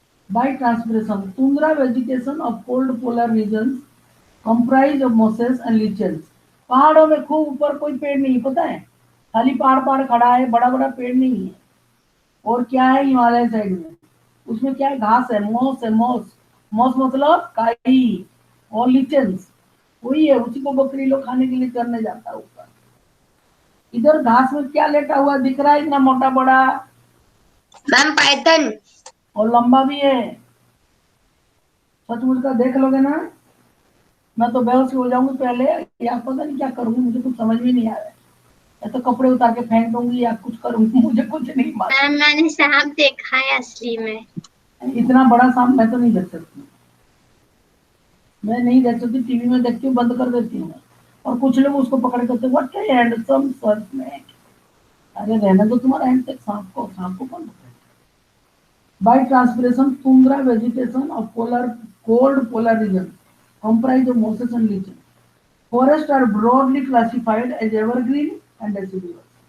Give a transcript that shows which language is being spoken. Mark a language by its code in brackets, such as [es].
[en] By transpiration, tundra vegetation of cold polar regions comprise of mosses and lichens. [hi] पहाड़ों में खूब ऊपर कोई पेड़ नहीं, पता है, खाली पहाड़ पहाड़ खड़ा है, बड़ा बड़ा पेड़ नहीं है. और क्या है हिमालय साइड में, उसमें क्या है, घास है, मॉस है, मॉस. मॉस मतलब काई. और लिचन्स वही है, उसी को बकरी लोग खाने के लिए चरने जाता है ऊपर. इधर घास में क्या लेटा हुआ दिख रहा है, इतना मोटा बड़ा मैम पाइथन. और लंबा भी है. सचमुच का देख लोगे ना, मैं तो बेहोश हो जाऊंगी पहले, या पता नहीं क्या करूंगी, मुझे कुछ समझ में नहीं आ रहा है. या तो कपड़े उतार के फेंक दूंगी या कुछ करूंगी, मुझे कुछ नहीं मालूम. मैम मैंने सांप देखा है असली में. इतना बड़ा सांप मैं तो नहीं देख सकती. मैं नहीं देख सकती, टीवी में देखती हूँ, बंद कर देती हूँ. और कुछ लोग उसको पकड़ करते [en] What handsome snake. [hi] अरे रहने दो तुम्हारा हैंड तक, सांप को कौन पकड़े. [en] By transpiration, tundra vegetation of polar cold polar region comprise of mosses and lichen. Forests are broadly classified as evergreen and deciduous.